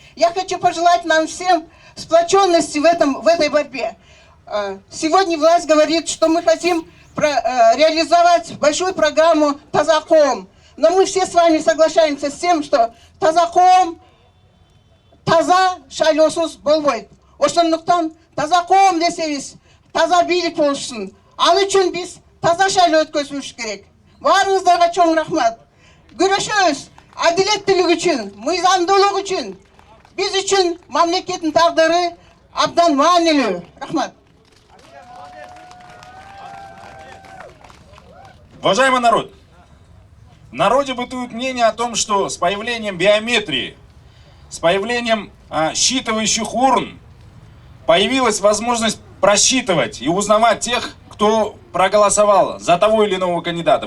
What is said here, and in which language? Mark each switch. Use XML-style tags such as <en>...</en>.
<ru>Я хочу пожелать нам всем сплоченности в этой борьбе. Сегодня власть говорит, что мы хотим реализовать большую программу «Тазаком». Но мы все с вами соглашаемся с тем, что «Тазаком», «Таза»</ru> <ky>шайлосуз болбойт. Ошондуктан «Тазаком» десебиз, «Таза бийлик болушун». Ал үчүн биз таза шайлоо өткөзүш керек. Баарыңыздарга чоң рахмат. Көрөшөбүз адилеттүүлүк үчүн, мыйзамдуулук үчүн. Биз үчүн мамлекеттин тагдыры абдан маанилүү. Рахмат.</ky> <ru>Уважаемый народ, в народе бытует мнение о том, что с появлением биометрии, с появлением считывающих урн появилась возможность просчитывать и узнавать тех, кто проголосовал за того или иного кандидата.</ru>